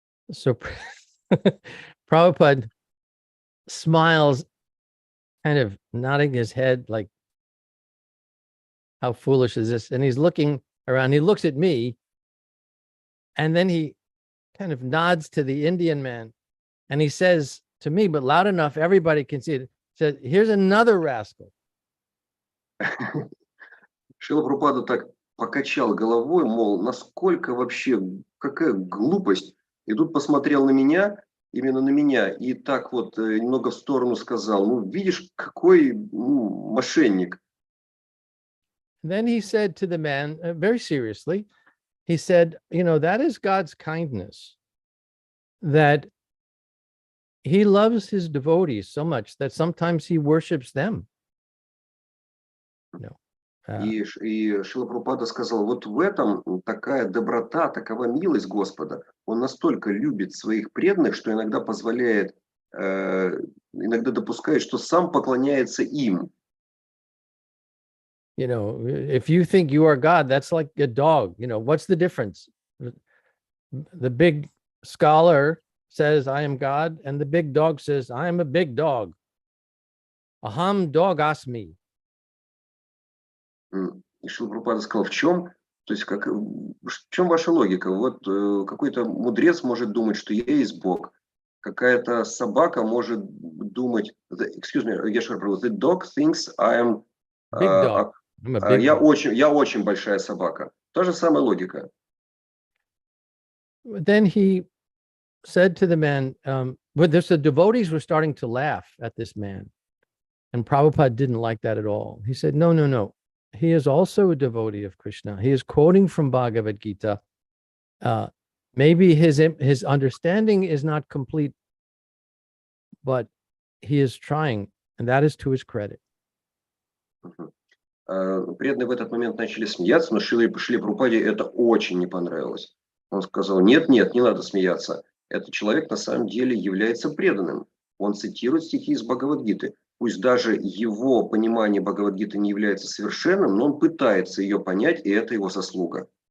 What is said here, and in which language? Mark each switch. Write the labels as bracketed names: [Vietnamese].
[English] So Prabhupada smiles, kind of nodding his head like, how foolish is this? And he's looking around. He looks at me, and then he kind of nods to the Indian man, and he says to me, but loud enough everybody can see it, said, here's another rascal. [Russian] Шрила Прабхупада так покачал головой, мол, насколько вообще, какая глупость. И тут посмотрел на меня, именно на меня, и так вот немного в сторону сказал, ну, видишь, какой мошенник. [English] Then he said to the man, very seriously, he said, that is God's kindness, that he loves his devotees so much that sometimes he worships them. [Russian] И Шрила Прабхупада сказал, вот в этом такая доброта, такова милость Господа. Он настолько любит своих преданных, что иногда позволяет, иногда допускает, что сам поклоняется им. [English] If you think you are God, that's like a dog. What's the difference? The big scholar says, I am God, and the big dog says, I am a big dog. [Sanskrit] Aham dog asmi. [Russian] И Шрила Прабхупада сказал, в чем? То есть, в чем ваша логика? Вот какой-то мудрец может думать, что я есть Бог. Какая-то собака может думать, [English] excuse me, Йогешвара Прабhu, the dog thinks I am Big dog. I'm a big [Russian] я [English] dog. [Russian] очень большая собака. Та же самая логика. [English] Then he said to the man, but the devotees were starting to laugh at this man. And Prabhupada didn't like that at all. He said, no. He is also a devotee of Krishna. He is quoting from Bhagavad Gita. Maybe his understanding is not complete, but he is trying, and that is to his credit. [Russian] Преданные в этот момент начали смеяться, но Шриле Прабхупаде это очень не понравилось. Он сказал, нет, не надо смеяться. Этот человек на самом деле является преданным. Он цитирует стихи из Бхагавад-гиты. Пусть даже его понимание Бхагавад-гиты не является совершенным, но он пытается ее понять, и это его заслуга.